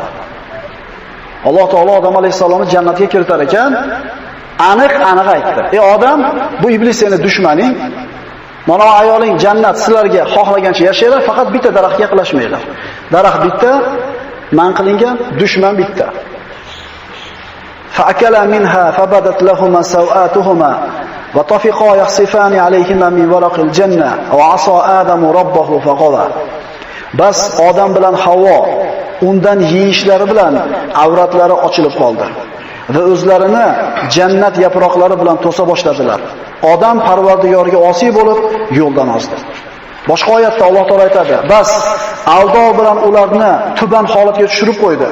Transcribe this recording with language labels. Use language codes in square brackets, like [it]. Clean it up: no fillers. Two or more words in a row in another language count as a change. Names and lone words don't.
[uz] Alloh taolo Odam alayhisalomni jannatga kiritar ekan, aniq aytdi. Ey odam, bu iblis seni dushmaning. Mana ayoling jannat sizlarga xohlagancha yashaylar, faqat bitta daraxtga yaqinlashmanglar. Daraxt bitta, man qilingan dushman bitta. [ar] فأكلا منها فبدت لهما سوآتهما وطفقا يخصفان عليهما من ورق الجنة وعصى آدم ربه فقال. [uz] Bas odam bilan Havvo undan yeyishlari bilan avratlari ochilib qoldi va o'zlarini jannat yaproqlari bilan to'sa boshladilar. Odam Parvardigorga osiy bo'lib yo'ldan ozdi. Boshqa oyatda Alloh taolo aytadi: "Bas aldov bilan ularni tuban holatga tushirib qo'ydi.